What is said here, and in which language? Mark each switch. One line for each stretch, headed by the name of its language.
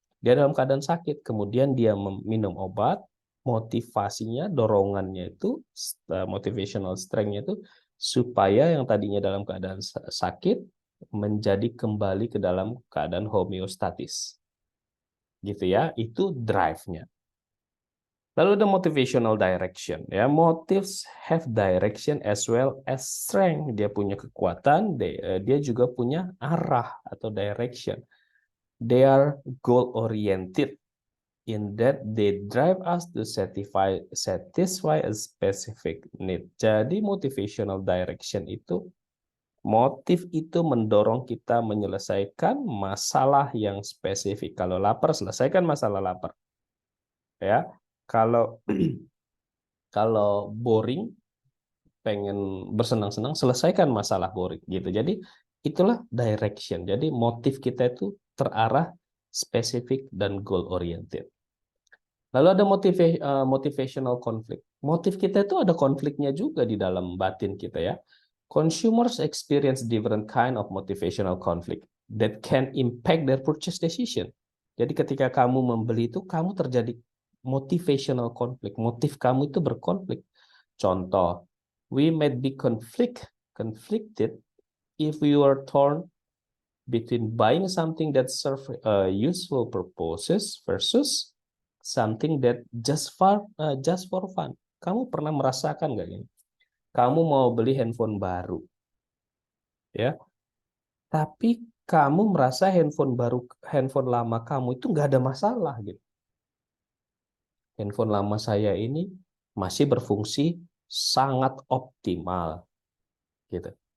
Indonesian: Dia dalam keadaan sakit, kemudian dia minum obat, motivasinya, dorongannya itu, motivational strength-nya itu supaya yang tadinya dalam keadaan sakit menjadi kembali ke dalam keadaan homeostatis. Gitu ya, itu drive-nya. Lalu ada motivational direction. Ya,
English: motives have direction as well as strength.
Indonesian: Dia punya kekuatan, dia juga punya arah atau direction.
English: They are goal oriented in that they drive us to satisfy a specific need.
Indonesian: Jadi motivational direction itu, motif itu mendorong kita menyelesaikan masalah yang spesifik. Kalau lapar, selesaikan masalah lapar. Ya, kalau kalau boring, pengen bersenang-senang, selesaikan masalah boring gitu. Jadi itulah direction. Jadi motif kita itu terarah, spesifik, dan goal oriented. Lalu ada motivational conflict. Motif kita itu ada konfliknya juga di dalam batin kita ya.
English: Consumers experience different kind of motivational conflict that can impact their purchase decision.
Indonesian: Jadi ketika kamu membeli itu, kamu terjadi motivational conflict. Motif kamu itu berkonflik. Contoh,
English: we might be conflicted if we are torn between buying something that serve useful purposes versus something that just for fun.
Indonesian: Kamu pernah merasakan nggak ini? Kamu mau beli handphone baru, ya, tapi kamu merasa handphone lama kamu itu nggak ada masalah gitu. Handphone lama saya ini masih berfungsi sangat optimal, gitu.